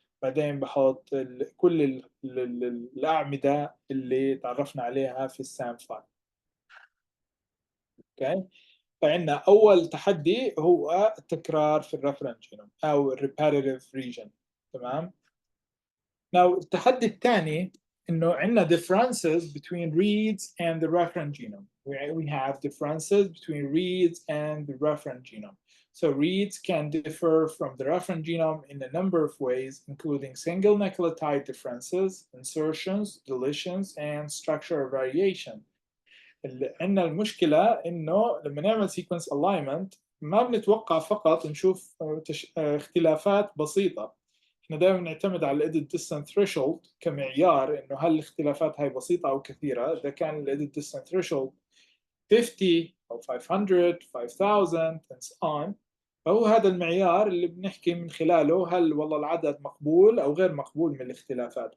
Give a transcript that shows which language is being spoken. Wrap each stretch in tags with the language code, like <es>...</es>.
<ar>بعدين بحط كل الأعمدة اللي تعرفنا عليها في السام فايل. اوكي. فعندنا اول تحدي هو التكرار في الريفرنس جينوم او الريباريتيف ريجن. تمام.</ar> <en>Now</en> <ar>التحدي الثاني انه عندنا</ar> <en>differences between reads and the reference genome. We have differences between reads and the reference genome. So reads can differ from the reference genome in a number of ways, including single nucleotide differences, insertions, deletions, and structural variation.</en> <ar>عندنا المشكلة إنه لما نعمل sequence alignment ما بنتوقع فقط نشوف اختلافات بسيطة. احنا دائما نعتمد على الإيديت ديستانس ثريشولد كمعيار إنه هل الاختلافات هاي بسيطة أو كثيرة. إذا كان الإيديت ديستانس ثريشولد 50 أو 500 5000</ar> <en>and so on،</en> <ar>فهو هذا المعيار اللي بنحكي من خلاله هل والله العدد مقبول أو غير مقبول من الاختلافات.</ar>